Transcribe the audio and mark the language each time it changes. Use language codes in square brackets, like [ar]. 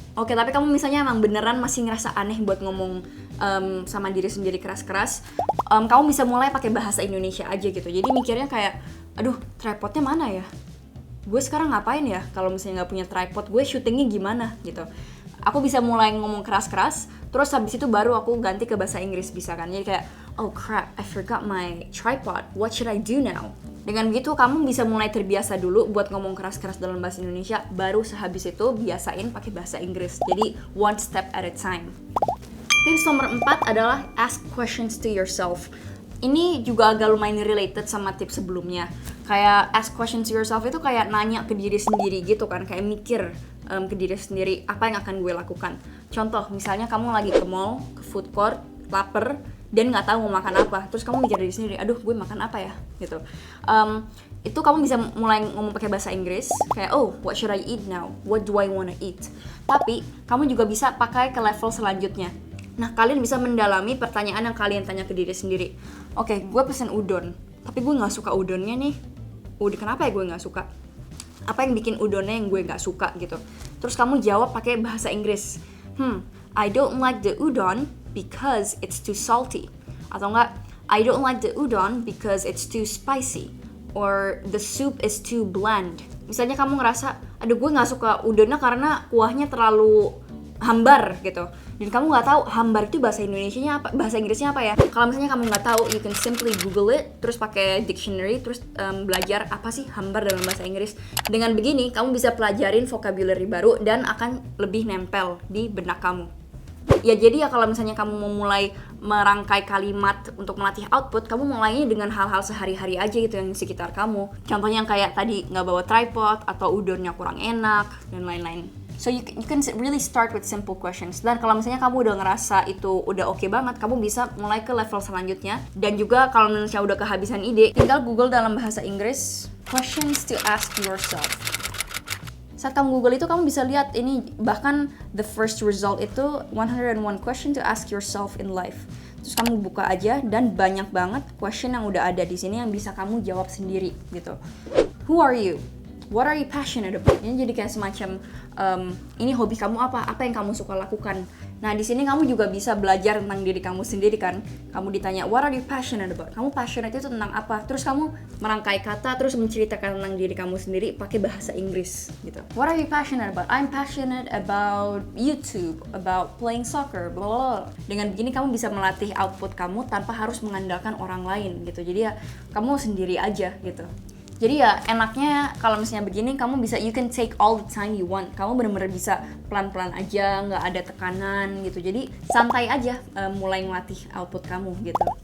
[id] Oke, tapi kamu misalnya emang beneran masih ngerasa aneh buat ngomong sama diri sendiri keras-keras, kamu bisa mulai pakai bahasa Indonesia aja gitu. Jadi mikirnya kayak, aduh tripodnya mana ya? Gue sekarang ngapain ya kalau misalnya nggak punya tripod? Gue syutingnya gimana gitu? Aku bisa mulai ngomong keras-keras, terus habis itu baru aku ganti ke bahasa Inggris bisa kan? Jadi kayak, [en] oh crap, I forgot my tripod. What should I do now? [id] Dengan begitu kamu bisa mulai terbiasa dulu buat ngomong keras-keras dalam bahasa Indonesia, baru sehabis itu biasain pakai bahasa Inggris. [en] Jadi one step at a time. [id] Tips nomor 4 adalah [en] ask questions to yourself. [id] Ini juga agak lumayan related sama tips sebelumnya. Kayak [en] ask questions to yourself [id] itu kayak nanya ke diri sendiri gitu kan, kayak mikir ke diri sendiri apa yang akan gue lakukan. Contoh, misalnya kamu lagi ke mall, ke food court, lapar, dan nggak tahu mau makan apa, terus kamu mikir diri sendiri, aduh gue makan apa ya gitu. Itu kamu bisa mulai ngomong pakai bahasa Inggris kayak, [en] oh what should I eat now, what do I wanna eat. [id] Tapi kamu juga bisa pakai ke level selanjutnya. Nah, kalian bisa mendalami pertanyaan yang kalian tanya ke diri sendiri. Oke, gue pesen udon, tapi gue nggak suka udonnya nih. Kenapa ya gue nggak suka? Apa yang bikin udonnya yang gue nggak suka gitu. Terus kamu jawab pakai bahasa Inggris. [en] I don't like the udon because it's too salty. Atau enggak, I don't like the udon because it's too spicy. Or the soup is too bland. [id] Misalnya kamu ngerasa, aduh gue nggak suka udonnya karena kuahnya terlalu hambar gitu. Dan kamu nggak tahu hambar itu bahasa Indonesianya apa, bahasa Inggrisnya apa ya. Kalau misalnya kamu nggak tahu, [en] you can simply Google it, [id] terus pakai dictionary, terus belajar apa sih hambar dalam bahasa Inggris. Dengan begini, kamu bisa pelajarin vocabulary baru dan akan lebih nempel di benak kamu. Ya jadi ya kalau misalnya kamu mau mulai merangkai kalimat untuk melatih output, kamu mulainya dengan hal-hal sehari-hari aja gitu yang di sekitar kamu. Contohnya yang kayak tadi nggak bawa tripod atau udonnya kurang enak dan lain-lain. [en] So you can really start with simple questions. [id] Dan kalau misalnya kamu udah ngerasa itu udah oke banget, kamu bisa mulai ke level selanjutnya. Dan juga kalau misalnya udah kehabisan ide, tinggal Google dalam bahasa Inggris [en] questions to ask yourself. [id] Saat kamu Google itu kamu bisa lihat ini, bahkan [en] the first result [id] itu 101 [en] question to ask yourself in life. [id] Terus kamu buka aja dan banyak banget question yang udah ada di sini yang bisa kamu jawab sendiri gitu. [en] Who are you? What are you passionate about? [id] Ini jadi kayak semacam ini hobi kamu apa? Apa yang kamu suka lakukan? Nah, di sini kamu juga bisa belajar tentang diri kamu sendiri kan. Kamu ditanya, [en] what are you passionate about? [id] Kamu passionate itu tentang apa? Terus kamu merangkai kata, terus menceritakan tentang diri kamu sendiri pakai bahasa Inggris gitu. [en] What are you passionate about? I'm passionate about YouTube, about playing soccer, blah blah blah. [id] Dengan begini kamu bisa melatih output kamu tanpa harus mengandalkan orang lain gitu. Jadi ya kamu sendiri aja gitu. Jadi ya enaknya kalau misalnya begini kamu bisa, [en] you can take all the time you want. [id] Kamu bener-bener bisa pelan-pelan aja, nggak ada tekanan gitu. Jadi santai aja mulai ngelatih output kamu gitu.